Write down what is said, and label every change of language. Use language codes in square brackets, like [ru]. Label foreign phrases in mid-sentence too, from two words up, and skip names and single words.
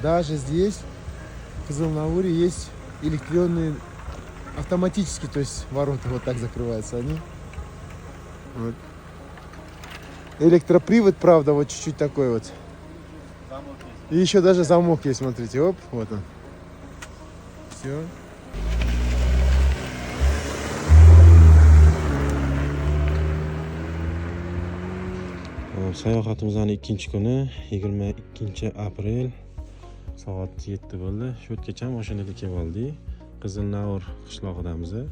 [ru] Даже здесь, в Кызылнауре, есть электронные автоматически, то есть ворота вот так закрываются они. Вот. Электропривод, правда, вот чуть-чуть такой вот. И еще даже замок есть, смотрите, оп, вот он. Все. [uz] Sayohatimizning ikkinchi kuni 22-aprel soat 7 bo'ldi. Shu yergacha mashinada kelib oldik. Qizilnaur qishlog'idamiz.